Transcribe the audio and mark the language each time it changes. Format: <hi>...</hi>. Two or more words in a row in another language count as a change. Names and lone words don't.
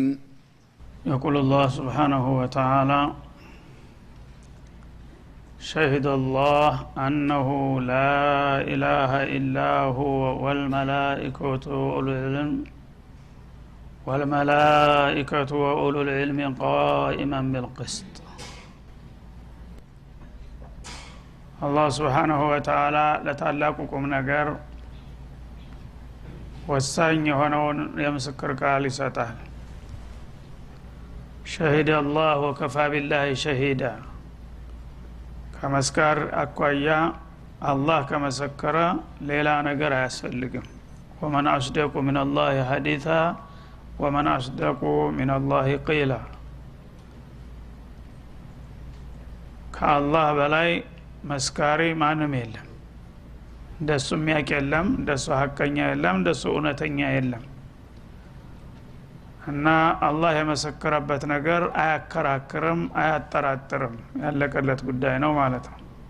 <ar>يقول الله سبحانه وتعالى شهد الله أنه لا إله إلا هو والملائكة وأولو العلم قائما بالقسط الله سبحانه وتعالى لتعلقكم نجر</ar> <am>ወሳኝ የሆነውን የምስክር ቃል ይሰጣል</am> <ar>شهد الله وكفى بالله شهيدا</ar> <am>ከመስከር አኳያ አላህ ከመሰከረ ሌላ ነገር አያስፈልግም</am> <ar>ومن أصدق من الله حديثا ومن أصدق من الله قيلا</ar> <am>ከአላህ በላይ መስካሪ ማንም የለም እንደሱ የሚያውቅ የለም እንደሱ ሐቀኛ የለም እንደሱ እውነተኛ የለም እና አላህ የመሰከረበት ነገር አያከራክርም አያጠራጥርም ያለቀለት ጉዳይ ነው ማለት ነው</am>